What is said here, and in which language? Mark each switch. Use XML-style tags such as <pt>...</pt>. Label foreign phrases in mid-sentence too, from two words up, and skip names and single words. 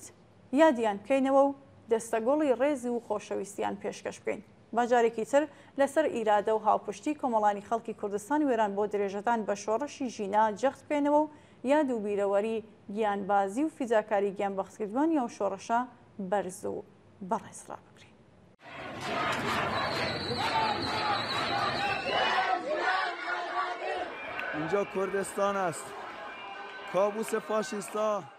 <ckb>یادیان بکەینەوە و دەستەگۆڵی ڕێزی و خۆشەویستیان پێشکەش بکەین. باجارێکی تر لەسەر ئیرادە و هاوپشتی کۆمەڵانی خەڵکی کوردستان وێران بۆ درێژەدان بە شۆڕشی ژینا جەخت بکەینەوە و یاد و بیرەوەری گیانبازی و فیزاکاری گیانبەخشکردوانی ئەو شۆڕشە بەرز و بەڕێزرا بکرین.</ckb> <fa>اینجا کردستان است. کابوس فاشیستا.</fa>